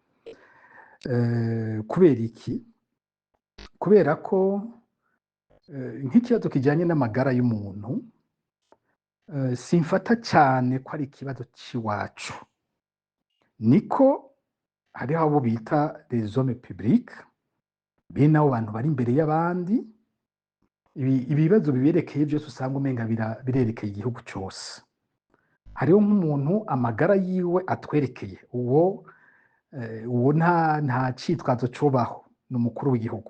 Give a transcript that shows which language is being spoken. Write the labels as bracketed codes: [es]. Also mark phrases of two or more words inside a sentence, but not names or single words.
[rn] Kubera iki? Kubera ko nk'ikibazo kijyanye n'amagara y'umuntu simfata cyane ko ari ikibazo cy'iwacu, niko hariho abo bita [fr] les hommes publics, [rn] bene abo bantu bari imbere y'abandi. Ibibazo biberekeye byose usanga umenga birerekeye igihugu cyose. Hariho nk'umuntu amagara yiwe atwerekeye, uwo nta cyitwazo cyubaho, ni umukuru w'igihugu.